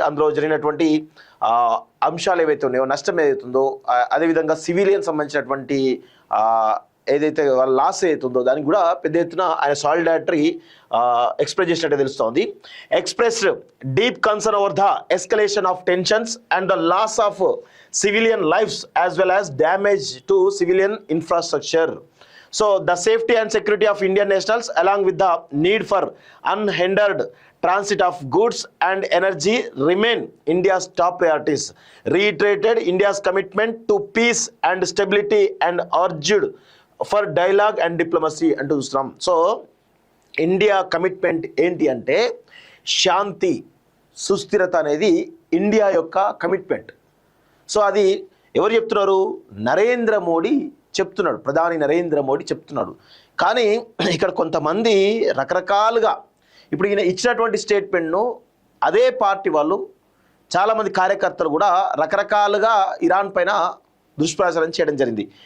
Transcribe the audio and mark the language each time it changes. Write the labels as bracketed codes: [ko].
[te] అందులో జరిగినటువంటి అంశాలు ఏవైతే ఉన్నాయో, నష్టం ఏదైతుందో, అదేవిధంగా సివిలియన్ సంబంధించినటువంటి ఏదైతే వాళ్ళ లాస్ అవుతుందో దానికి కూడా పెద్ద ఎత్తున ఆయన సాలిడారిటీ ఎక్స్ప్రెస్ చేసినట్టే తెలుస్తోంది. [en] Express deep concern over the escalation of tensions and the loss of civilian lifes as well as damage to civilian infrastructure. So the safety and security of Indian nationals along with the need for unhindered transit of goods and energy remain India's top priorities. Reiterated India's commitment to peace and stability and urged for dialogue and diplomacy [te] అంటూ చూస్తున్నాం. So India commitment ఏంటి అంటే శాంతి సుస్థిరత అనేది India యొక్క commitment. So అది ఎవరు చెప్తున్నారు? నరేంద్ర మోడీ చెప్తున్నాడు. ప్రధాని నరేంద్ర మోడీ చెప్తున్నాడు. కానీ ఇక్కడ కొంతమంది రకరకాలుగా ఇప్పుడు ఈయన ఇచ్చినటువంటి స్టేట్మెంట్ను అదే పార్టీ వాళ్ళు చాలామంది కార్యకర్తలు కూడా రకరకాలుగా ఇరాన్ పైన దుష్ప్రచారం చేయడం జరిగింది.